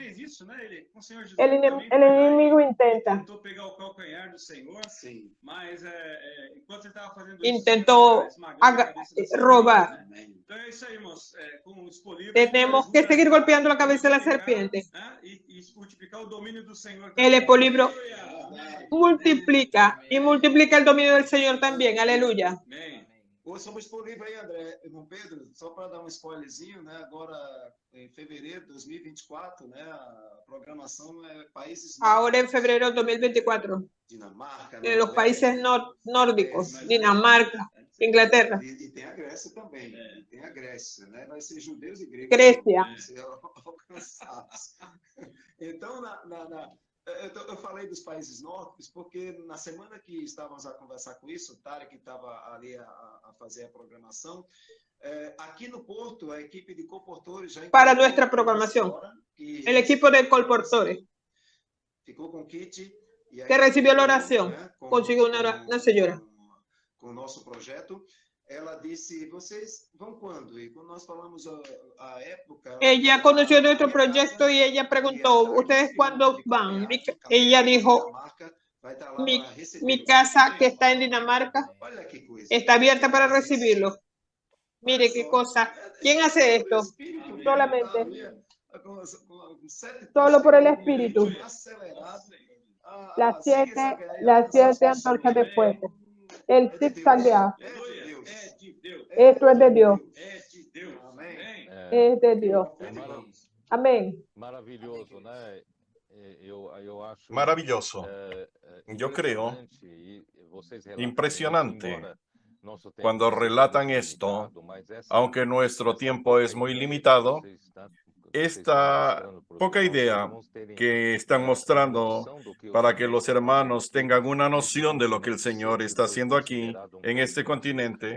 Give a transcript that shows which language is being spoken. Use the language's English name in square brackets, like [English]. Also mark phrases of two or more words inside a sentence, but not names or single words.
[Spanish] El enemigo intentó robar. Tenemos que seguir golpeando la cabeza de la serpiente. El Epolibrio multiplica y multiplica el dominio del Señor también. Aleluya. [Portuguese] Sobre o Expolibrio aí, André, irmão Pedro, só para dar um spoilerzinho, né? Agora, em fevereiro de 2024, né? A programação é países... [Spanish] Ahora en febrero de 2024. Dinamarca, los países nórdicos, Dinamarca, Inglaterra. [Portuguese] E tem a Grécia também. Tem a Grécia, né? Vai ser judeus e gregos. Grécia. Vão ser alcançados. Então, eu falei dos países nórdicos porque na semana que estávamos a conversar com isso, o Tarek estava ali a fazer a programação. Aqui no Porto, a equipe de colportores já... [Spanish] Para nuestra programación, el equipo de colportores [Portuguese] ficou com kit [Spanish] que recibió la oración, consiguió una señora. [Portuguese] Com o nosso projeto. Ela disse, vocês vão quando? E quando nós falamos a época... [Spanish] Ella conoció nuestro proyecto y ella preguntó, ¿ustedes cuándo van? Ella dijo, mi casa que está en Dinamarca está abierta para recibirlo. Mire qué cosa. ¿Quién hace esto? Solamente. Solo por el Espíritu. Las siete antorchas de fuego. El zigzagueado. Esto es de Dios. Es de Dios. Amén. Maravilloso, [Portuguese] né? Eu acho [Spanish] Maravilloso. Yo creo impresionante cuando relatan esto, aunque nuestro tiempo es muy limitado, esta poca idea que están mostrando para que los hermanos tengan una noción de lo que el Señor está haciendo aquí en este continente.